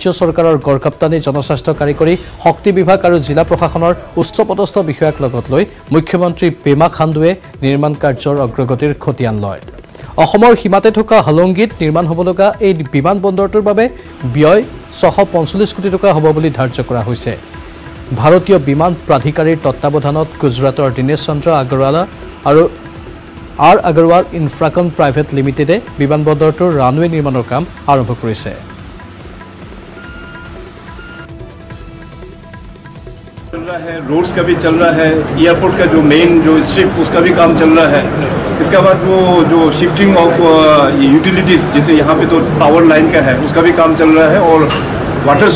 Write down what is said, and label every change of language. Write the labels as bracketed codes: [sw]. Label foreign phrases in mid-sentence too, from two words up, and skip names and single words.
[as] চৰকাৰৰ গড়কাপ্তানী জনস্বাস্থ্য কাৰিকৰী শক্তি বিভাগ আৰু জিলা প্ৰশাসনৰ উচ্চপদস্থ বিষয়াক লগত লৈ মুখ্যমন্ত্ৰী পেমা খাণ্ডুৱে নিৰ্মাণ কাৰ্যৰ অগ্ৰগতিৰ খতিয়ান লয় অসমৰ সীমাতে থকা হলংগীত নিৰ্মাণ হ'ব লগা এই বিমানবন্দৰটোৰ বাবে ব্যয় 645 কোটি টকা হ'ব বুলি ধাৰ্য কৰা হৈছে ভাৰতীয় বিমান প্ৰাধিকাৰীৰ তত্ত্বাৱধানত গুজৰাটৰ দিনেশ চন্দ্ৰ আগৰৱালা আৰু আৰ আগৰৱাল ইনফ্ৰাকন প্ৰাইভেট লিমিটেডে বিমানবন্দৰটোৰ ৰানৱে নিৰ্মাণৰ কাম আৰম্ভ কৰিছে [hi] चल रहा है रोड्स का भी चल रहा है एयरपोर्ट का जो मेन जो स्ट्रिप उसका भी काम चल रहा है इसके बाद वो जो [en] shifting of utilities [hi] जैसे यहाँ पे तो [en] power line [hi] का है उसका भी काम चल रहा है और वाटर